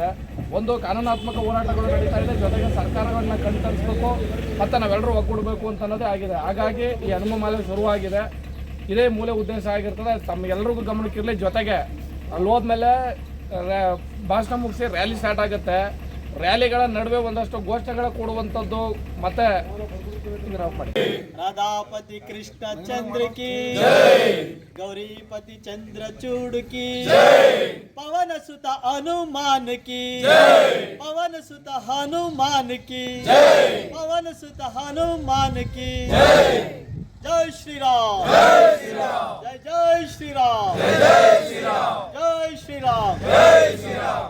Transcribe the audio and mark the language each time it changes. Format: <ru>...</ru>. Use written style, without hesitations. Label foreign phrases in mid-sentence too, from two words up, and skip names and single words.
<kn>ಒಂದು ಕಾನೂನಾತ್ಮಕ ಹೋರಾಟಗಳು ನಡೀತಾ ಇದೆ, ಜೊತೆಗೆ ಸರ್ಕಾರಗಳನ್ನ ಕಣ್ತರಿಸಬೇಕು ಮತ್ತು ನಾವೆಲ್ಲರೂ ಒಗ್ಗೂಡಬೇಕು ಅಂತ ಅನ್ನೋದೇ ಆಗಿದೆ. ಹಾಗಾಗಿ ಈ ಹನುಮಮಾಲೆ ಶುರುವಾಗಿದೆ. ಇದೇ ಮೂಲ ಉದ್ದೇಶ ಆಗಿರ್ತದೆ. ತಮ್ಮೆಲ್ಲರಿಗೂ ಗಮನಕ್ಕಿರಲಿ. ಜೊತೆಗೆ ಅಲ್ಲಿ ಹೋದ್ಮೇಲೆ ಭಾಷಣ ಮುಗಿಸಿ</kn> <en>rally start</en> <kn>ಆಗುತ್ತೆ. ರ್ಯಾಲಿಗಳ ನಡುವೆ ಒಂದಷ್ಟು ಘೋಷಣೆಗಳ ಕೊಡುವಂಥದ್ದು ಮತ್ತೆ</kn> <hi>राधापति कृष्ण चंद्र की गौरीपति चंद्रचूड़ की पवन सुत हनुमान की पवन सुत हनुमान की पवन सुत हनुमान की जय श्री राम जय जय श्री राम जय श्री राम जय श्री राम जय श्री राम</hi>